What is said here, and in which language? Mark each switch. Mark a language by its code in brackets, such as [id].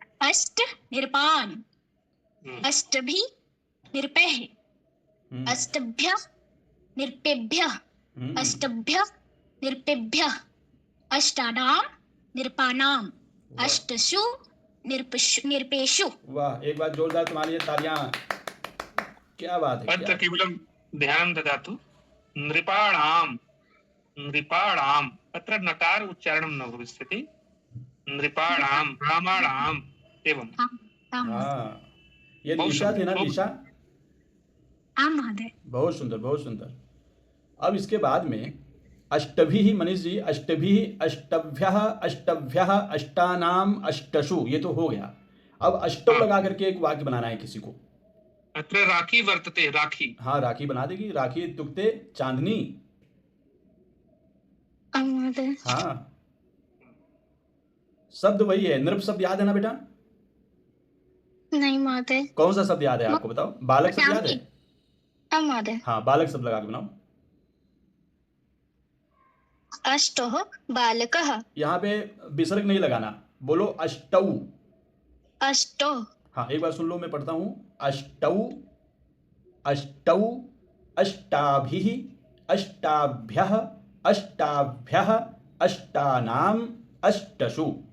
[sa] अष्ट निरपान् अष्टभिः निरपैः अष्टभ्यः निरपेभ्यः अष्टभ्यः निरपेभ्यः अष्टानां निरपानाम् अष्टसु निरपेषु। [hi] वाह, एक बार जोरदार तुम्हारे लिए तालियां। क्या बात है, [sa] अत्र [hi] क्या [sa] केवलं ध्यान ददातु। नृपाणाम् नृपाणाम्, अत्र नकार उच्चारणं न भविष्यति। नृपाणाम् रामाणाम् एवं। [hi] हाँ, ये बहुत निशा थी ना, सुंदर। निशा? हाँ महोदय। बहुत सुंदर, बहुत सुंदर। अब इसके बाद में अष्टभिः, मनीष जी, [sa] अष्टभिः अष्टभ्यः अष्टभ्यः अष्टानाम अष्टसु, [hi] ये तो हो गया। अब अष्टौ हाँ। लगा करके एक वाक्य बनाना है किसी को। [sa] अत्र राखी वर्तते, राखी। [hi] हाँ, राखी बना देगी। [sa] राखी इत्युक्ते चांदनी। [hi] महोदय। हाँ, शब्द वही है। नृप शब्द याद है ना बेटा? नहीं महोदय। कौन सा शब्द याद है आपको? बताओ। बालक शब्द याद है? हाँ महोदय। हाँ, बालक शब्द लगा के बनाओ। [sa] अष्टौ बालकः। [hi] यहाँ पे विसर्ग नहीं लगाना, बोलो अष्टौ। [sa] अष्टौ [hi] हाँ, एक बार सुन लो, मैं पढ़ता हूँ। [sa] अष्टौ अष्टौ अष्टाभिः अष्टाभ्यः अष्टाभ्यः अष्टानाम अष्टसु।